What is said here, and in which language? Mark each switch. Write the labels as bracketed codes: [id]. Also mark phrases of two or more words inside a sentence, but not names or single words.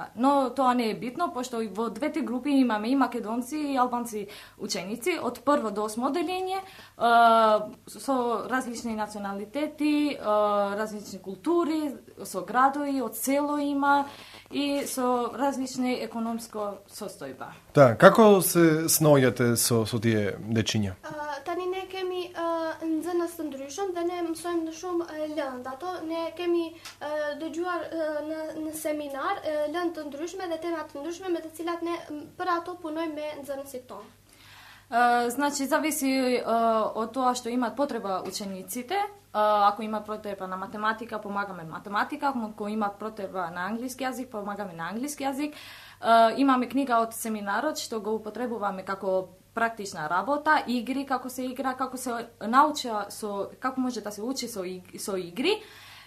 [mk] Но тоа не е битно, пошто во двете групи имаме и македонци и албанци ученици, од прво до 8 оделение, со различни националитети, различни култури, со градови, од село има, и со различни економско состојба. Да, како се сноѓате со тие дечиња? [sq] Tani ne kemi nxënës të ndryshëm dhe ne mësojmë në shumë lëndë. Ato ne kemi dëgjuar në seminar lëndë të ndryshme dhe tema të ndryshme me të cilat ne për ato punojmë me nxënësit tonë. [mk] Зависи од тоа што имаат потреба учениците. Ако имаат потреба на математика, помагаме математика. Ако имаат потреба на англиски јазик, помагаме на англиски јазик. Имаме книга од семинарот што го употребуваме како практична работа, игри, како се игра, како се науча, како може да се учи со игри.